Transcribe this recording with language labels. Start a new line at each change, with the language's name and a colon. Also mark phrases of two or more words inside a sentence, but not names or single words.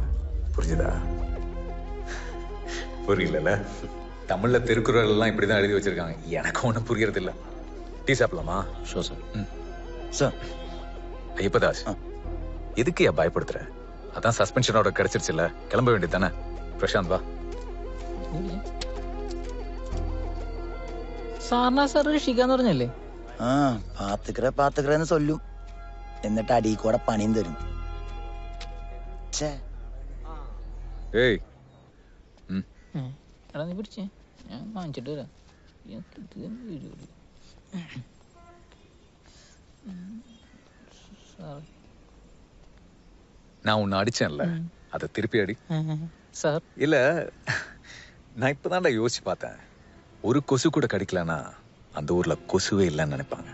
Tamil: புரிஞ்சுதா? புரியல? தமிழ்ல திருக்குறள் எல்லாம் இப்படிதான் எழுதி வச்சிருக்காங்க. எனக்கு ஒன்றும் புரியறது இல்ல. டீ சாப்பிடலாமா? ஷோ சார். சார் ஐயப்பதாஸ், எதுக்கு ஏன் பயப்படுத்துற? அதான் சஸ்பென்ஷனோட கிடைச்சிருச்சுல்ல, கிளம்ப வேண்டியது தானே. பிரசாந்த் வா.
Malayalam: സാറിനാ സാർ രക്ഷിക്കാന്ന് പറഞ്ഞല്ലേ? ആ
Tamil: பாத்துக்கறன்னு சொல்லும்,
Malayalam: എന്നിട്ട് അടി കൂടെ പണിയും തരും. ഏയ് എടാ നീ പിടിച്ചേ, ഞാൻ വാങ്ങിച്ചിട്ട് വരാം.
Tamil: நான் உன்னை அடிச்சேன்ல, அதை திருப்பி அடி. சார் இல்ல, நான் இப்பதான்டா யோசிச்சு பார்த்தேன். ஒரு கொசு கூட கடிக்கலன்னா அந்த ஊர்ல கொசுவே இல்லைன்னு நினைப்பாங்க.